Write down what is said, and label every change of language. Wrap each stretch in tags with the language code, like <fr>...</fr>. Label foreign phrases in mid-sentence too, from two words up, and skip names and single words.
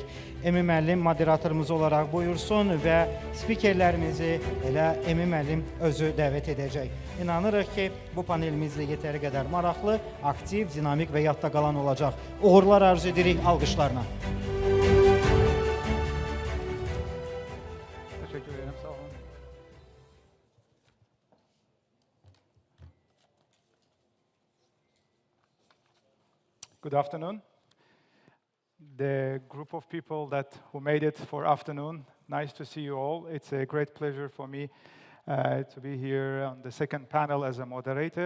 <az>Emin müəllim moderatorumuz olaraq buyursun və spikerlərimizi elə Emin müəllim özü dəvət edəcək. İnanırıq ki, bu panelimizdə yetəri qədər maraqlı, aktiv, dinamik və yadda qalan olacaq. Uğurlar arzu edirik alqışlarına.</az> <tr>Teşekkür ederim, sağ olun.</tr> <en>Good afternoon. The group of people who made it for afternoon, nice to see you all. It's a great pleasure for me to be here on the second panel as a moderator.</en>